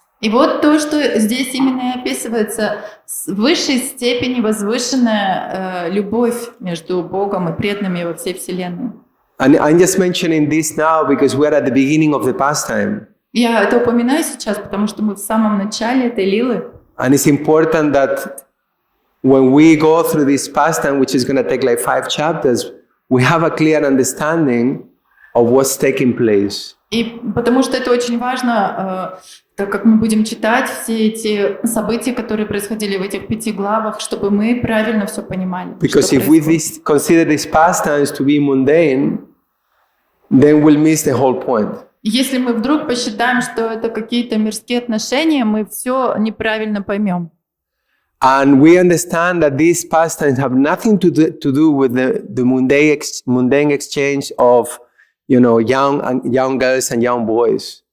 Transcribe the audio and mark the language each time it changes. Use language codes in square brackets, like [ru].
[ru] И вот то, что здесь именно и описывается, в высшей степени возвышенная любовь между Богом и преданными во всей Вселенной. [en] And I'm just mentioning this now because we're at the beginning of the pastime. [ru] Я это упоминаю сейчас, потому что мы в самом начале этой лилы. [en] And it's important that when we go through this pastime, which is going to take like 5 chapters, we have a clear understanding of what's taking place. [ru] И потому что это очень важно, так как мы будем читать все эти события, которые происходили в этих 5 главах, чтобы мы правильно все понимали. [en] Because if we consider these pastimes to be mundane, then we'll miss the whole point. [ru] Если мы вдруг посчитаем, что это какие-то мирские отношения, мы все неправильно поймем. [en] And we understand that these pastimes have nothing to do with the mundane exchange of, young girls and young boys.